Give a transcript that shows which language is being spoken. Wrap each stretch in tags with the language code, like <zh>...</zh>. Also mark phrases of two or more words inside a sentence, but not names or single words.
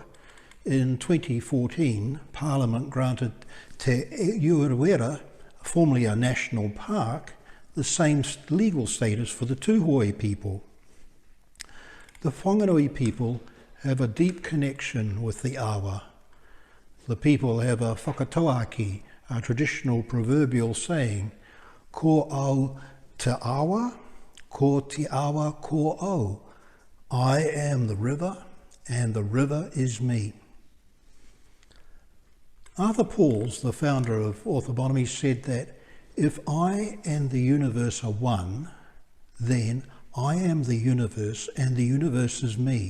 <en>In 2014, Parliament granted Te Uruwera, formerly a national park, the same legal status for the Tūhoe people. The Whanganui people have a deep connection with the Awa. The people have a whakatauaki, a traditional proverbial saying,</en> <mi>ko au te awa, ko te awa ko au.</mi> <en>I am the river, and the river is me. Arthur Pauls, the founder of Ortho-Bionomy, said that if I and the universe are one, then I am the universe and the universe is me.</en>